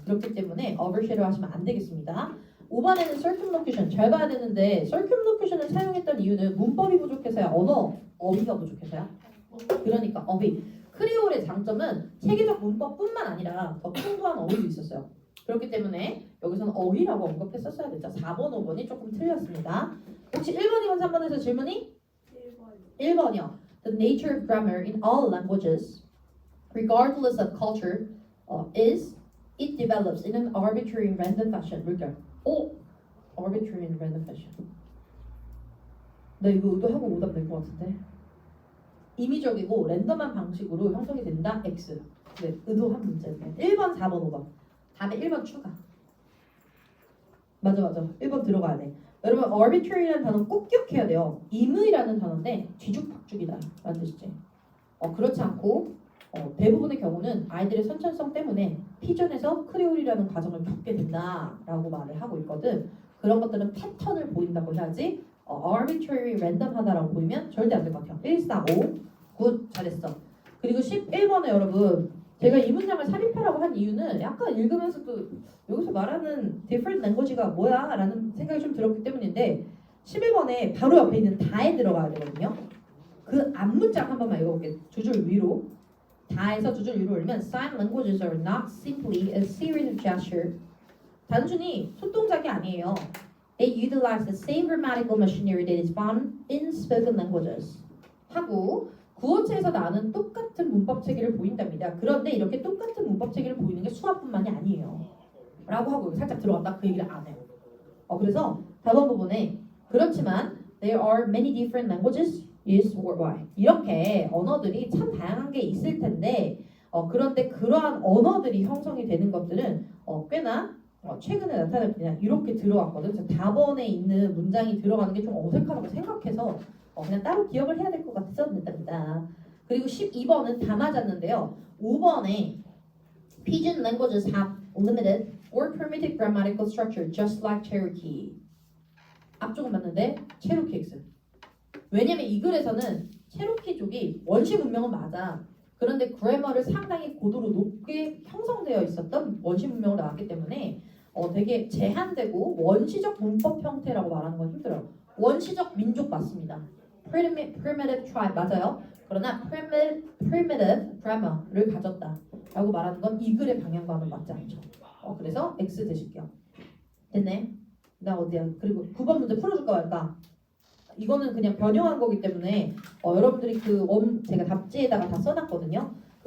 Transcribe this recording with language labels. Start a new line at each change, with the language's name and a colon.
Korean: 그렇기 때문에 overshadow 하시면 안 되겠습니다. 5번에는 circumlocution 잘 봐야 되는데 circumlocution을 사용했던 이유는 문법이 부족해서야 어휘가 부족해서야? 그러니까 어휘. 크레올의 장점은 체계적 문법뿐만 아니라 더 풍부한 어휘도 있었어요. 그렇기 때문에 여기서는 어휘라고 언급했었어야 됐죠. 4번, 5번이 조금 틀렸습니다. 혹시 1번, 2번, 3번에서 질문이? 1번이요.
English: The nature of grammar in all languages, regardless of culture, is it develops in an arbitrary and random fashion.
Korean: 물결.
English: arbitrary and random fashion.
Korean: 나 이거 의도하고 오답 낼 것 같은데. 임의적이고 랜덤한 방식으로 형성이 된다. X. 네, 의도한 문제인데. 1번, 4번, 5번. 답에 1번 추가. 맞아. 1번 들어가야 돼. 여러분, arbitrary라는 단어 꼭 기억해야 돼요. 임의라는 단어인데 뒤죽박죽이다 라는 뜻이지. 그렇지 않고 대부분의 경우는 아이들의 선천성 때문에 피전에서 크레올이라는 과정을 겪게 된다라고 말을 하고 있거든. 그런 것들은 패턴을 보인다고 해야지 arbitrary, random하다라고 보이면 절대 안 될 것 같아요. 1, 4, 5, 굿, 잘했어. 그리고 11번에 여러분 제가 이 문장을 삽입하라고 한 이유는 약간 읽으면서도 여기서 말하는 different language가 뭐야? 라는 생각이 좀 들었기 때문인데 11번에 바로 옆에 있는 다에 들어가야 되거든요. 그 앞문장 한 번만 읽어볼게요. 두 줄 위로. 다에서 두 줄 위로 올리면
English: sign languages are not simply a series of gestures.
Korean: 단순히 손동작이 아니에요.
English: They utilize the same grammatical machinery that is found in spoken languages.
Korean: 하고 구어체에서 나는 똑같은 문법 체계를 보인답니다. 그런데 이렇게 똑같은 문법 체계를 보이는 게 수화뿐만이 아니에요. 라고 하고 살짝 들어갔다 그 얘기를 안 해요. 그래서 다음 부분에 그렇지만
English: there are many different languages used worldwide.
Korean: 이렇게 언어들이 참 다양한 게 있을 텐데 그런데 그러한 언어들이 형성이 되는 것들은 꽤나 최근에 나타났냐 이렇게 들어왔거든. 그래서 답원에 있는 문장이 들어가는 게 좀 어색하다고 생각해서 그냥 따로 기억을 해야 될 것 같아서 냈답니다. 그리고 12번은 다 맞았는데요. 5번에
English: Pidgin languages have limited or primitive grammatical structure just like Cherokee.
Korean: 앞쪽은 맞는데 Cherokee X. 왜냐면 이 글에서는 체로키족이 원시 문명은 맞아. 그런데 그래머를 상당히 고도로 높게 형성되어 있었던 원시 문명으로 나왔기 때문에 되게 제한되고 원시적 문법 형태라고 말하는 건 힘들어요. 원시적 민족 맞습니다.
English: Primitive tribe
Korean: 맞아요. 그러나 primitive grammar를 가졌다라고 말하는 건 이 글의 방향과는 맞지 않죠. 그래서 X 드실게요. 됐네. 나 어디야? 그리고 9번 문제 풀어줄까 말까? 이거는 그냥 변형한 거기 때문에 여러분들이 제가 답지에다가 다 써놨거든요. 그